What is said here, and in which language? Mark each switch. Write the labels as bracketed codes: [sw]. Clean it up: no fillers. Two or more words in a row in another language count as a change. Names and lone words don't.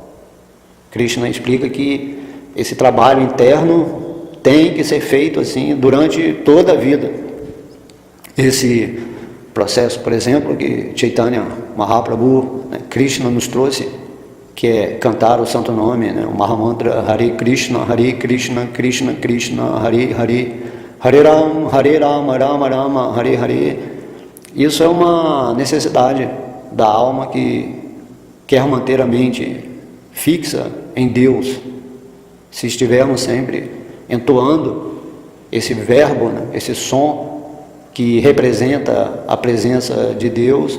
[pt] Krishna explica que esse trabalho interno tem que ser feito assim durante toda a vida. Esse processo, por exemplo, que Chaitanya Mahaprabhu, né, Krishna nos trouxe, que é cantar o santo nome, né, o Mahamantra [sa] Hare Krishna, Krishna Krishna, Hare Hare, Hare Rama, Rama Rama, Hare Hare. [pt] Isso é uma necessidade da alma que quer manter a mente fixa em Deus. Se estivermos sempre entoando esse verbo, né, esse som que representa a presença de Deus,